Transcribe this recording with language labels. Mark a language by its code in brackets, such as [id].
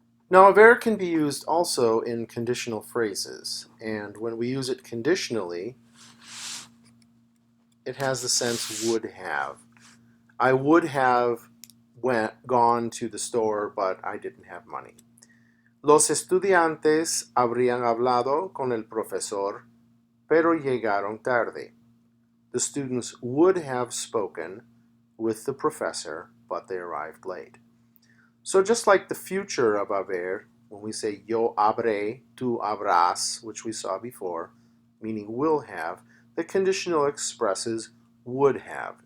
[en] Now, haber can be used also in conditional phrases, and when we use it conditionally, it has the sense would have. I would have gone to the store, but I didn't have money. [es] Los estudiantes habrían hablado con el profesor, pero llegaron tarde. [en] The students would have spoken with the professor, but they arrived late. So just like the future of haber, when we say [es] yo habré, tú habrás, [en] which we saw before, meaning will have, the conditional expresses would have.